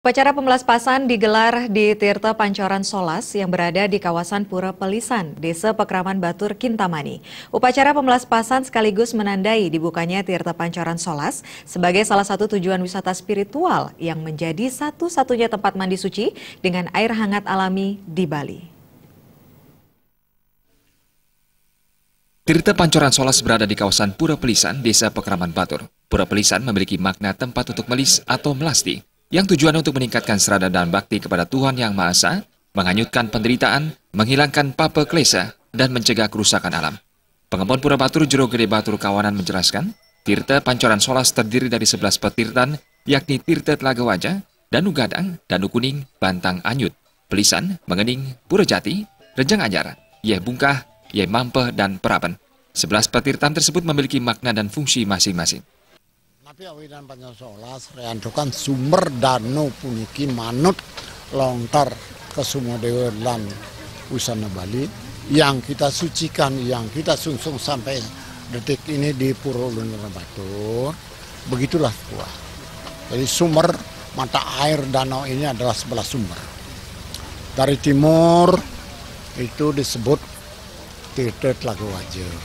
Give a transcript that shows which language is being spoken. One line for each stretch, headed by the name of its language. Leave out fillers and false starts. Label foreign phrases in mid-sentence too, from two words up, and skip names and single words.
Indonesian: Upacara pemelaspasan digelar di Tirta Pancoran Solas yang berada di kawasan Pura Pelisan, Desa Pekraman Batur, Kintamani. Upacara pemelaspasan sekaligus menandai dibukanya Tirta Pancoran Solas sebagai salah satu tujuan wisata spiritual yang menjadi satu-satunya tempat mandi suci dengan air hangat alami di Bali. Tirta Pancoran Solas berada di kawasan Pura Pelisan, Desa Pekraman Batur. Pura Pelisan memiliki makna tempat untuk melis atau melasti, yang tujuannya untuk meningkatkan serada dan bakti kepada Tuhan Yang Maha Esa, menghanyutkan penderitaan, menghilangkan papa klesa, dan mencegah kerusakan alam. Pengembon Pura Batur Jero Gede Batur Kawanan menjelaskan, Tirta Pancoran Solas terdiri dari 11 petirtan, yakni Tirta Telaga Wajah, Danu Gadang, Danu Kuning, Bantang Anyut, Pelisan, Mengening, Pura Jati, Rejang Ajar, Yeh Bungkah, Yeh Mampeh, dan Perapen. 11 petirtan tersebut memiliki makna dan fungsi masing-masing.
Balinese: Napi awinan Pancoran Solas reantukan sumber danu puniki manut lontar ke Sumodewa lan Usana Bali
Indonesian: yang kita sucikan, yang kita sungsung sampai detik ini di
Balinese: Pura Lunar Batur.
Indonesian: Begitulah kuah. Jadi sumber mata air danau ini adalah 11 sumber. Dari timur itu disebut Tirta Telaga Wajah.